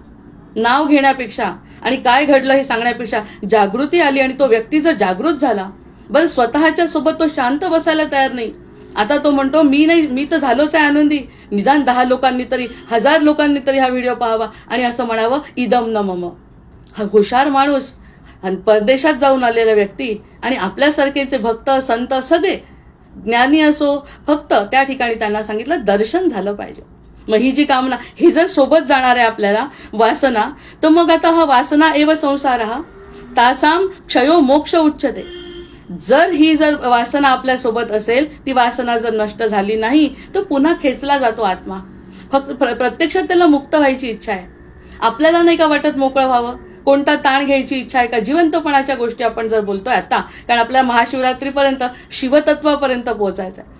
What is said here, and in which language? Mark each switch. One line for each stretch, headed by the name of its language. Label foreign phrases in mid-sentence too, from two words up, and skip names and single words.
Marathi: नाव घेण्यापेक्षा आणि काय घडलं हे सांगण्यापेक्षा जागृती आली आणि तो व्यक्ती जर जागृत झाला, बरं स्वतःच्या सोबत तो शांत बसायला तयार नाही. आता तो म्हणतो मी तर झालोच आहे आनंदी, निदान 10 लोकांनी तरी, 1000 लोकांनी तरी हा व्हिडिओ पाहावा आणि असं म्हणावं
Sanskrit: इदम न मम.
Marathi: हा हुशार माणूस आणि परदेशात जाऊन आलेला व्यक्ती आणि आपल्यासारखेचे भक्त, संत, सगळे ज्ञानी असो, फक्त त्या ठिकाणी त्यांना सांगितलं दर्शन झालं पाहिजे. मग ही जी कामना, ही जर सोबत जाणार आहे आपल्याला वासना, तर मग आता हा
Sanskrit: वासना एव संसार हा तासाम क्षयो मोक्ष उच्चते.
Marathi: जर वासना आपल्या सोबत असेल, ती वासना जर नष्ट झाली नाही तर पुन्हा खेचला जातो आत्मा. फक्त प्रत्यक्षात त्याला मुक्त व्हायची इच्छा आहे. आपल्याला नाही का वाटत मोकळं व्हावं? कोणता ताण घ्यायची इच्छा आहे का? जिवंतपणाच्या गोष्टी आपण जर बोलतोय आता, कारण आपल्या महाशिवरात्रीपर्यंत शिवतत्वापर्यंत पोहोचायचं आहे.